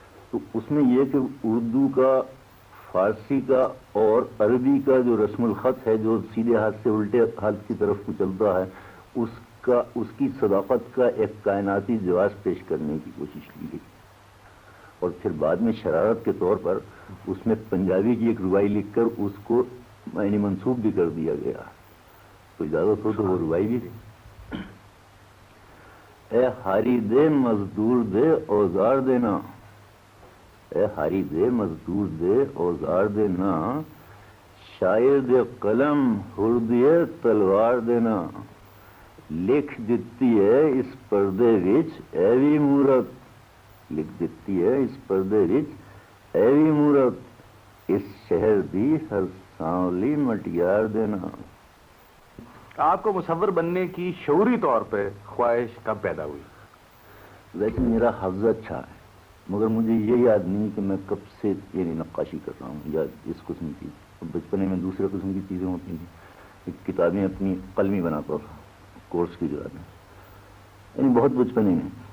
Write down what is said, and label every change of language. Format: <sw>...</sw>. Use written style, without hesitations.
<ur>تو اس میں یہ کہ اردو کا، فارسی کا اور عربی کا جو رسم الخط ہے جو سیدھے ہاتھ سے الٹے ہاتھ کی طرف کو چلتا ہے اس کی صداقت کا ایک کائناتی جواز پیش کرنے کی کوشش کی گئی. اور پھر بعد میں شرارت کے طور پر اس میں پنجابی کی ایک ربائی لکھ کر اس کو یعنی منسوخ بھی کر دیا گیا. تو اجازت ہو تو وہ ربائی بھی تھی.</ur> <pa>اے ہاری دے مزدور دے اوزار دینا، اے ہاری دے مزدور دے اوزار دینا، شاعر دے قلم ہر دیے تلوار دینا، لکھ دیتی ہے اس پردے وچ ایوی مورت، لکھ دیتی ہے اس پردے وچ ایوی مورت، اس شہر دی ہر سانولی مٹیار دینا.</pa> <ur>آپ کو مصور بننے کی شعوری طور پہ خواہش کب پیدا ہوئی؟ ویسے میرا حافظہ اچھا ہے مگر مجھے یہ یاد نہیں کہ میں کب سے یعنی نقاشی کر رہا ہوں یا اس قسم کی. بچپنے میں دوسرے قسم کی چیزیں ہوتی تھیں، کتابیں اپنی قلمی بناتا تھا کورس کی جگہ میں، یعنی بہت بچپنے میں.</ur>